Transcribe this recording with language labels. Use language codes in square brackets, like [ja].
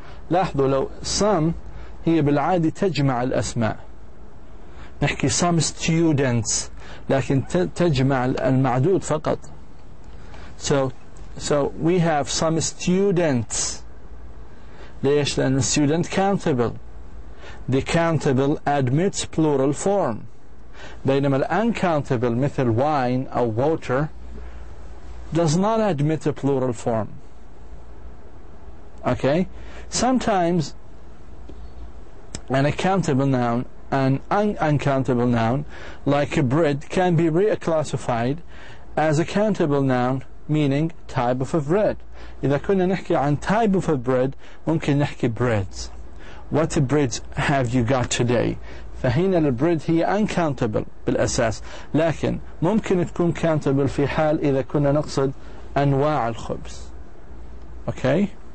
[ar] لاحظوا لو some هي بالعادة تجمع الأسماء. نحكي [en] some students, [ar] لكن تجمع المعدود فقط. [en] So we have some students. [ar] ليش؟ لأن [en] student countable. The countable admits plural form. [ar] بينما [en] uncountable مثل wine or water does not admit a plural form. Okay? Sometimes an accountable noun and an uncountable noun, like a bread, can be reclassified as a countable noun, meaning type of a bread. [ar] إذا كنا نحكي عن [en] type of a bread [ar] ممكن نحكي breads. [en] What breads have you got today? [ar] فهنا البريد هي uncountable بالأساس، لكن ممكن تكون countable في حال إذا كنا نقصد أنواع الخبز. [en] okay.